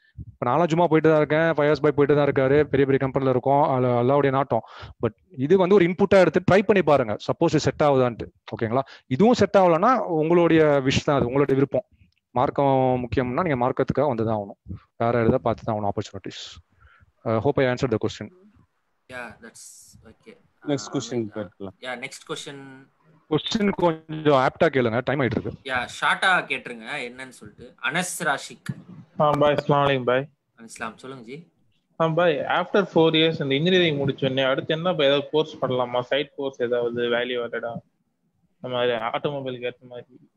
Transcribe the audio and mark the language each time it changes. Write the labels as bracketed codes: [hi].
[ta] இப்போ நானும் சும்மா போயிட்டு தான் இருக்கேன், 5 years பாய் போயிட்டு தான் இருக்காரு, பெரிய பெரிய கம்பெனில இருக்கும், அல்லாவுடைய நாட்டம். பட் இது வந்து ஒரு இன்புட்டா எடுத்து ட்ரை பண்ணி பாருங்க, சப்போஸ் இது செட் ஆகுதான்ட்டு, ஓகேங்களா? இதுவும் செட் ஆகலன்னா உங்களுடைய விஷ் தான், அது உங்களுடைய விருப்பம். மார்க்கம் முக்கியம்னா நீங்க மார்க்கத்துக்காக வந்து தான் ஆகணும், வேற எதாவது பார்த்து தான் ஆகணும் opportunities. [en] Hope I answered the question. Yeah, that's okay. [ta] Next question கேட்கலாம். [en] Yeah, next question. [ta] Question கொஞ்சம் ஆப்டா கேளுங்க, டைம் ஆயிட்டு இருக்கு. Yeah, ஷார்ட்டா கேட்ருங்க என்னன்னு சொல்லிட்டு. அனஸ் ராஷிக். பாய், அஸ்ஸலாமு அலைக்கும் பாய். அஸ்ஸலாம், சொல்லுங்க ஜி. பாய், ஆஃப்டர் 4 years இந்த இன்ஜினியரிங் முடிச்சோடனே அடுத்து என்ன பாய், ஏதாவது கோர்ஸ் பண்ணலாமா? சைட் கோர்ஸ் ஏதாவது வேல்யூ ஆடடா அந்த மாதிரி ஆட்டோமொபைலுக்கு ஏற்ற மாதிரி?